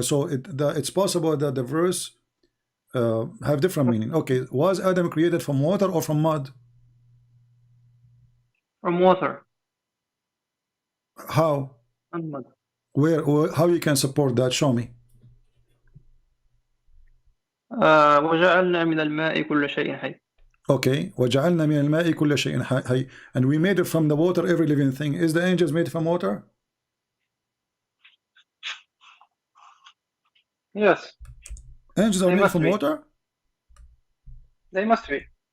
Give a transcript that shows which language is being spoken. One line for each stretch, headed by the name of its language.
English: So it's possible that the verse have different meaning. Okay, was Adam created from water or from mud? From water. How? And mud. Where? How you can support that? Show me.
Arabic: وجعلنا من الماء كل شيء حي.
English: Okay,
Arabic: وجعلنا من الماء كل شيء حي,
English: and we made it from the water every living thing. Is the angels made from water? Yes. Angels are made from water? They must be.